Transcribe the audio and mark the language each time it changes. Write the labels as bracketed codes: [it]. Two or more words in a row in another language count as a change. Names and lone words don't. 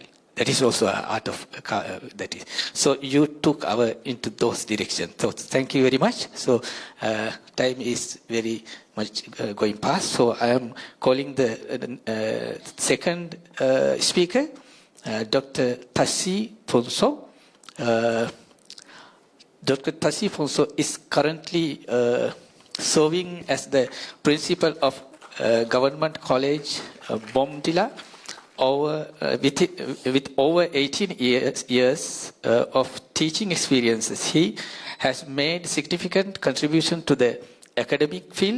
[en] That is also an art of that is. So you took into those directions. So thank you very much. So time is very much going past. So I am calling the second speaker, Dr. Tassi Phonso. Dr. Tassi Phonso is currently serving as the principal of Government College Bomdila. With over 18 years of teaching experiences, he has made significant contribution to the academic field.